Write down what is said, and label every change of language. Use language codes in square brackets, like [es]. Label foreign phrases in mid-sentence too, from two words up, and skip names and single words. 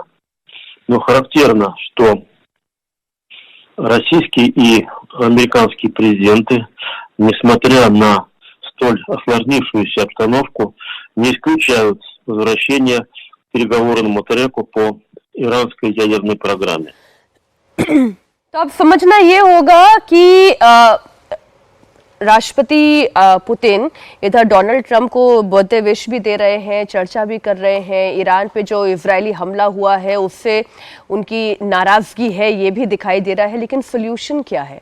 [ru] Но характерно, что российские и американские президенты, несмотря на столь осложнившуюся обстановку, не исключают возвращение к переговорному треку по иранской ядерной программе. [hi] तो अब समझना ये होगा कि राष्ट्रपति पुतिन इधर डोनाल्ड ट्रंप को [en] birthday wish [hi] भी दे रहे हैं, चर्चा भी कर रहे हैं, ईरान पे जो इजरायली हमला हुआ है उससे उनकी नाराजगी है ये भी दिखाई दे रहा है, लेकिन सोल्यूशन क्या है?